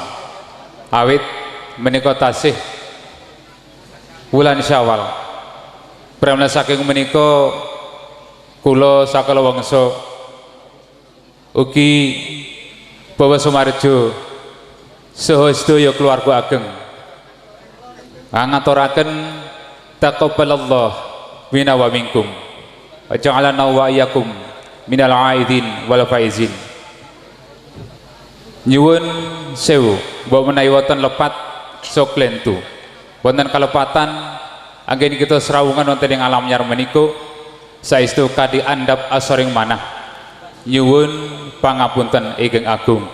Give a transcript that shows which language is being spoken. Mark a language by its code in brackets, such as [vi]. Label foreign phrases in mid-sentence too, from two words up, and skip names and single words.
[jv] Awit menika tasih wulan Syawal. Pramila saking menika kula sakala wangsa ugi Bapak Sumarjo saha sedaya keluarga ageng ngaturaken [ar] تقبل الله منا ومنكم وجعلنا وإياكم من العائدين والفائزين. [jv] Nyuwun sewu mbok menawi wonten lepat sok lentu wonten kalepatan anggen kita serawungan wonten ing alam nyar menika saestu kadi andhap asoring manah nyuwun pangapunten ingkang agung.